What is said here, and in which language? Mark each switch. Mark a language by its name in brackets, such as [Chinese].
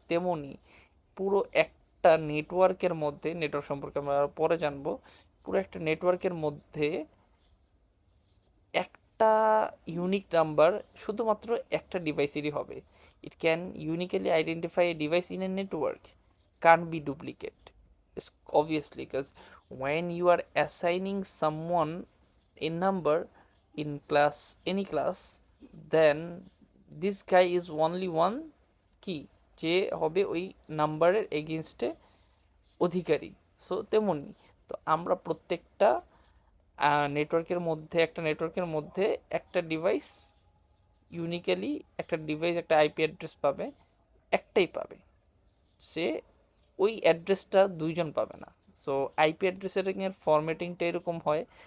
[Bangla] তেমনি পুরো একটা নেটওয়ার্কের মধ্যে, নেটওয়ার্ক সম্পর্কে আমরা পরে জানবো, পুরো একটা নেটওয়ার্কের মধ্যে একটা ইউনিক নাম্বার শুধুমাত্র একটা ডিভাইসেরই হবে। [English] It can uniquely identify a device in a network, can't be duplicate. It's obviously because when you are assigning someone a number in class, any class, then this guy is only one [Bangla] কি, যে হবে ওই নাম্বারের এগেনস্টে অধিকারী। So তেমনি তো আমরা প্রত্যেকটা নেটওয়ার্কের মধ্যে একটা ডিভাইস ইউনিক্যালি, একটা ডিভাইস একটা আইপি অ্যাড্রেস পাবে, একটাই পাবে। সে ওই অ্যাড্রেসটা দুইজন পাবে না। সো আইপি অ্যাড্রেসের ফরম্যাটিংটা এরকম হয়।